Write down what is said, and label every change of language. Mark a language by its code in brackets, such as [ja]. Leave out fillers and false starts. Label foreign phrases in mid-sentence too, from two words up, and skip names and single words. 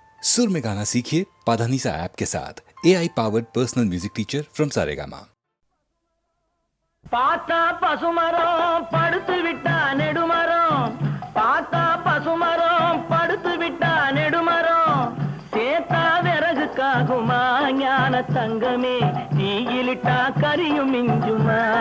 [hi] सुर में गाना सीखिए पाधानीसा ऐप के साथ [en] AI powered personal music teacher from Saregama. [ta] பார்த்தா பசுமரம் படுத்து விட்டா நெடுமரம், பார்த்தா பசுமரம் படுத்து விட்டா நெடுமரம், சேத்தா விறகுக்காகுமா ஞான தங்கமே, தீயிலிட்டா கரியும் மிஞ்சுமா.